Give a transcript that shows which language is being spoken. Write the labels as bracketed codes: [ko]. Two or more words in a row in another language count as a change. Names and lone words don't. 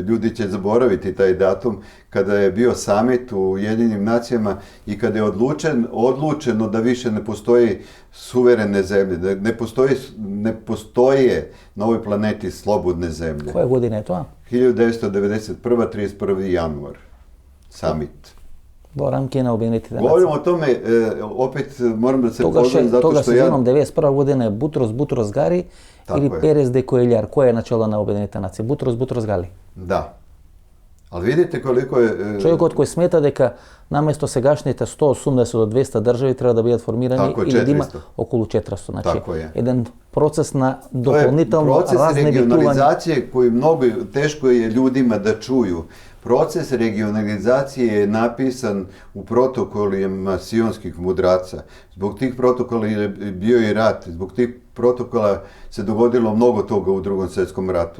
[sr] Ljudi će zaboraviti taj datum kada je bio samit u Ujedinjenim nacijama i kada je odlučeno da više ne postoji suverene zemlje, da ne postoje na ovoj planeti slobodne zemlje. Koje godine je to? 1991. 31. januar. Samit. [mk] Во рамки на Обединетите нации. [sr] Govorimo o tome, opet moram da se pozovem zato [mk] Тога [sr] što [mk] се [sr] ja... [mk] земам 91 година е Бутрос Гари или Перес де Коелјар, кој е начело на Обединетите нации? Бутрос Гали. [sr] Da. Ali vidite koliko je... [mk] Човекот кој смета дека наместо сегашните 180 до 200 држави треба да бидат формирани или да има околу 400. Значи, еден процес на дополнително разнебитување. [sr] Proces regionalizacije koji mnogo teško je ljudima da čuju. Proces regionalizacije je napisan u protokolima sionskih mudraca. Zbog tih protokola je bio i rat, zbog tih protokola se dogodilo mnogo toga u Drugom svjetskom ratu.